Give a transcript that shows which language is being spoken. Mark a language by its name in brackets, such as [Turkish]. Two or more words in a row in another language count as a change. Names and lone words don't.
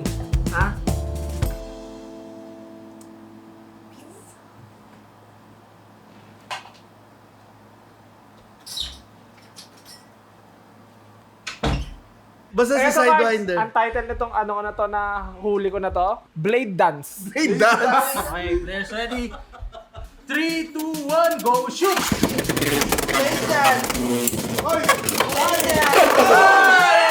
[Filipino] Ha? Basta si Eto, Sidewinder. Ang title nitong ano ko na to na huli ko na to, Blade Dance. [English] Hey, dance! Okay, players ready? 3, 2, 1, go shoot! Oy!